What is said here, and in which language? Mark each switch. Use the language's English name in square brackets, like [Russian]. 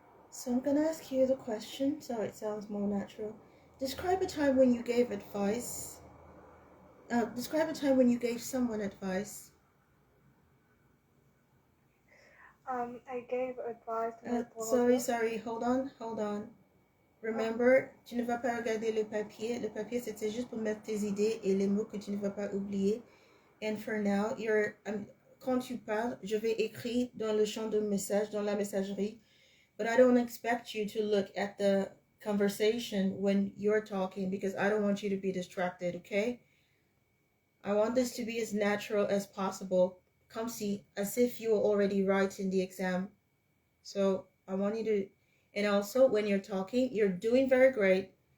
[English] So I'm gonna ask you the question so it sounds more natural. Describe a time when you gave advice. Describe a time when you gave someone advice. I gave advice to my brother. Sorry, hold on. [French] Remember, tu ne vas pas regarder le papier. Le papier, c'était juste pour mettre tes idées et les mots que tu ne vas pas oublier. [English] And for now, [French] quand tu parles, je vais écrire dans le champ de message, dans la messagerie. [English] But I don't expect you to look at the conversation when you're talking because I don't want you to be distracted, okay? I want this to be as natural as possible. [French] Comme si, [English] as if you were already writing the exam. So I want you to, and also when you're talking, you're doing very great.